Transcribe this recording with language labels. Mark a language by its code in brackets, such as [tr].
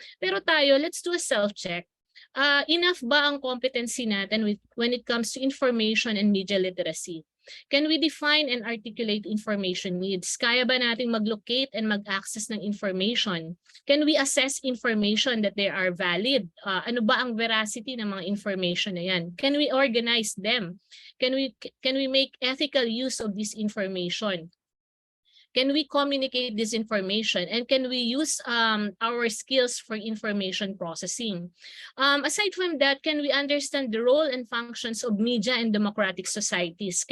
[en] Pero tayo, let's do a self-check. Enough ba ang competency natin when it comes to information and media literacy? Can we define and articulate information needs? [tl] Kaya ba nating mag-locate [en] and mag-access ng information? Can we assess information that they are valid? [tl] Ano ba ang veracity ng mga information na yan? [en] Can we organize them? Can we make ethical use of this information? Can we communicate this information? And can we use our skills for information processing? Aside from that, can we understand the role and functions of media in democratic societies?